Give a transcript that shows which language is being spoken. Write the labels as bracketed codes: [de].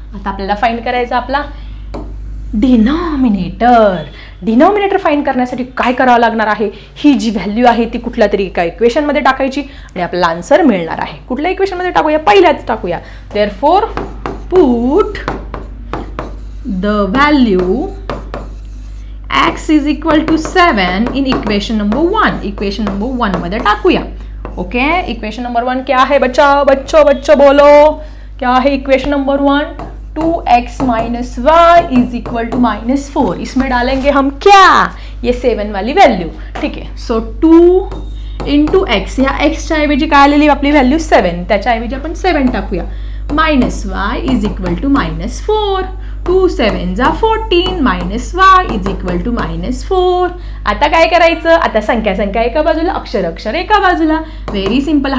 [mr] आता आपल्याला फाइंड करायचा आपला डिनॉमिनेटर फाइंड करण्यासाठी काय करावं लागणार आहे, ही जी व्हॅल्यू आहे ती कुठल्या तरी एका इक्वेशन मध्ये टाकायची आणि आपल्याला आन्सर मिळणार आहे. कुठल्या इक्वेशन मध्ये टाकूया, पहिल्याच टाकूया. [en] Therefore put the value x = 7 in equation number 1. [mr] Equation number 1 मध्ये टाकूया. [hi] ओके, इक्वेशन नंबर 1 क्या है बच्चों बोलो, क्या है इक्वेशन नंबर 1, 2x - y = -4. इसमें डालेंगे हम क्या, ये 7 वाली वैल्यू. ठीक है, [mr] सो 2 × x, या x ऐवजी काय आलेली आपली व्हॅल्यू 7, त्याच्या ऐवजी आपण 7 टाकूया. -y = -4. 2 × 7 = 14, -y = -4. आता काय करायचं, आता संख्या एका बाजूला, अक्षर एका बाजूला. [en] Very simple.